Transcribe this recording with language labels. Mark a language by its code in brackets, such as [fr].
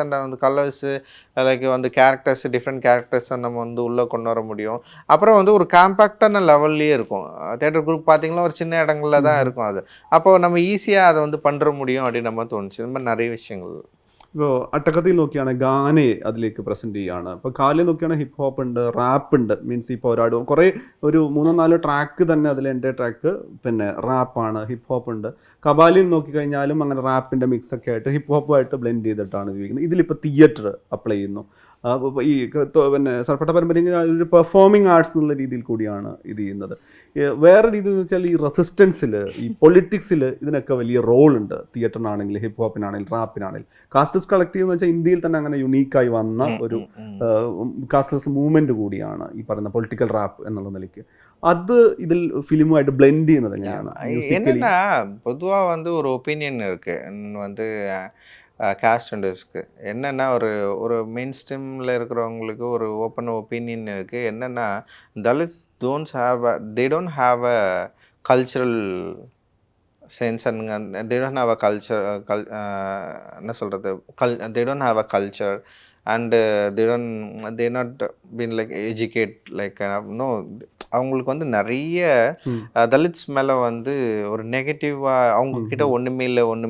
[ta] And அந்த colours like வந்து different கேரக்டர்ஸை நம்ம வந்து உள்ளே கொண்டு வர முடியும். அப்புறம் வந்து ஒரு காம்பேக்டான லெவல்லையே இருக்கும். தியேட்டர் குரூப் பார்த்திங்கன்னா ஒரு சின்ன இடங்களில் தான் இருக்கும் அது. அப்போது நம்ம ஈஸியாக அதை வந்து பண்ணுற முடியும் அப்படின்னு நம்ம தோணுச்சு. இந்த மாதிரி நிறைய விஷயங்கள். [ml] ഇപ്പോൾ അട്ടക്കത്തിൽ നോക്കിയാണ് ഗാനെ അതിലേക്ക് പ്രസൻറ്റ് ചെയ്യുകയാണ്. ഇപ്പോൾ കാലിൽ നോക്കിയാണ് ഹിപ്പ് ഹോപ്പ് ഉണ്ട്, റാപ്പ് ഉണ്ട്. മീൻസ് ഇപ്പോൾ കുറേ ഒരു 3-4 ട്രാക്ക് തന്നെ അതിൽ എൻ്റെ ട്രാക്ക് പിന്നെ റാപ്പാണ്, ഹിപ്പ് ഹോപ്പ് ഉണ്ട്. കബാലിൽ നോക്കിക്കഴിഞ്ഞാലും അങ്ങനെ റാപ്പിൻ്റെ മിക്സൊക്കെ ആയിട്ട് ഹിപ്പ് ഹോപ്പുമായിട്ട് ബ്ലെൻഡ് ചെയ്തിട്ടാണ് ഉപയോഗിക്കുന്നത്. ഇതിലിപ്പോൾ തിയേറ്റർ അപ്ലൈ ചെയ്യുന്നു. ഈ പിന്നെ സർപ്പട്ട പരമ്പരയിൽ ഒരു പെർഫോമിംഗ് ആർട്സ് എന്നുള്ള രീതിയിൽ കൂടിയാണ് ഇത് ചെയ്യുന്നത്. വേറെ രീതി എന്ന് വെച്ചാൽ ഈ റെസിസ്റ്റൻസിൽ, ഈ പൊളിറ്റിക്സിൽ ഇതിനൊക്കെ വലിയ റോളുണ്ട്. തിയേറ്ററിനാണെങ്കിൽ, ഹിപ്പ് ഹോപ്പിനാണെങ്കിൽ, റാപ്പിനാണെങ്കിൽ. കാസ്റ്റസ് കളക്റ്റീവ് എന്ന് വെച്ചാൽ ഇന്ത്യയിൽ തന്നെ അങ്ങനെ യുണീക്കായി വന്ന ഒരു കാസ്റ്റസ് മൂവ്മെൻറ്റ് കൂടിയാണ് ഈ പറയുന്ന പൊളിറ്റിക്കൽ റാപ്പ് എന്നുള്ള നിലയ്ക്ക്. അത് ഇതിൽ ഫിലിമുമായിട്ട് ബ്ലെൻഡ് ചെയ്യുന്നത് എങ്ങനെയാണ്? [ta] என்னன்னா பொதுவாக வந்து ஒரு ஒப்பீனியன் இருக்குது வந்து காஸ்ட் இண்டஸ்ட்ரிக்கு. என்னென்னா ஒரு ஒரு மெயின் ஸ்ட்ரீமில் இருக்கிறவங்களுக்கு ஒரு ஓப்பன் ஒப்பீனியன் இருக்குது. [en] என்னென்னா Dalits they don't have a cultural sense and they don't have a culture [ta] என்ன சொல்கிறது [en] they don't have a culture and they not been like educate like no [ta] அவங்களுக்கு வந்து நிறைய தலித்ஸ் மேலே வந்து ஒரு நெகட்டிவாக அவங்கக்கிட்ட ஒன்றுமே இல்லை